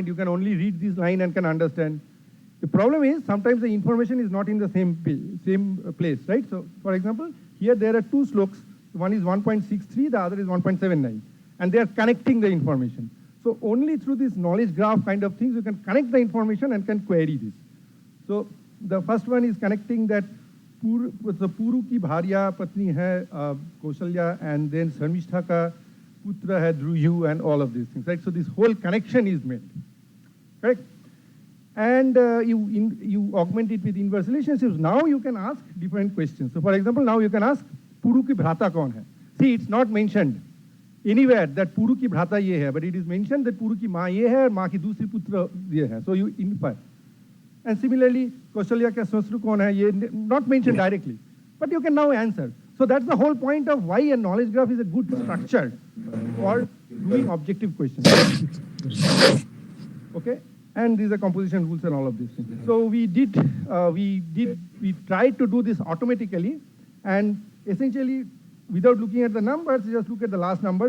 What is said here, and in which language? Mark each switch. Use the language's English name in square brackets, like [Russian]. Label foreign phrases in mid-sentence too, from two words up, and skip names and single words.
[English] You can only read this line and can understand. The problem is sometimes the information is not in the same place, right? So for example, here there are two slokas. One is 1.63, the other is 1.79. And they are connecting the information. So only through this knowledge graph kind of things, you can connect the information and can query this. So the first one is connecting that [Hindi] पुरु की भार्या पत्नी है कौशल्या, [English] and then [Hindi] शर्मिष्ठा का पुत्र है द्रुह्यु, [English] and all of these things, right? So this whole connection is made, correct? And you augment it with inverse relationships. Now you can ask different questions. So for example, now you can ask [Hindi] पुरु की भ्राता कौन है? [English] See, it's not mentioned anywhere that [Hindi] पुरु की भ्राता ये है, [English] but it is mentioned that [Hindi] पुरु की माँ ये है, माँ की दूसरी पुत्र ये है. [English] So you infer. And similarly, [Hindi] कौशल्या का ससुर कौन है, ये [English] not mentioned directly, but you can now answer. So that's the whole point of why a knowledge graph is a good structure for doing objective questions. Okay, and these are composition rules and all of these things. So we tried to do this automatically, and essentially, without looking at the numbers, just look at the last number.